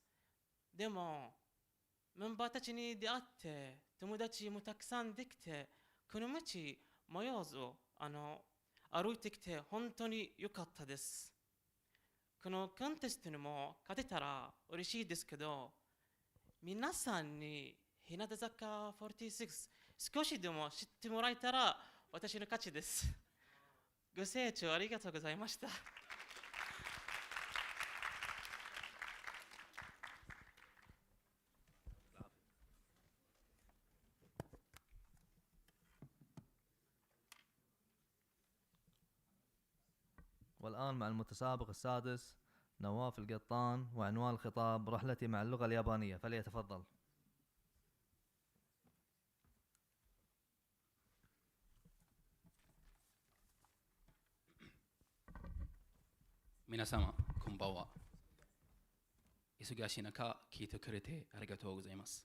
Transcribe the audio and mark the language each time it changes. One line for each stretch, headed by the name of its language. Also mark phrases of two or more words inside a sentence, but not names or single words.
Japanese: でもメンバーたちに出会って友達もたくさんできてこの道迷わず歩いてきて本当に良かったです。このコンテストにも勝てたら嬉しいですけど皆さんに日向坂46少しでも知ってもらえたら私の勝ちです。ご清聴ありがとうございました。
Arabic: والآن مع المتسابق السادس نواف القطان وعنوان الخطاب رحلتي مع اللغة اليابانية، فليتفضل.
Japanese: 皆様こんばんは。忙しい中聞いてくれてありがとうございます。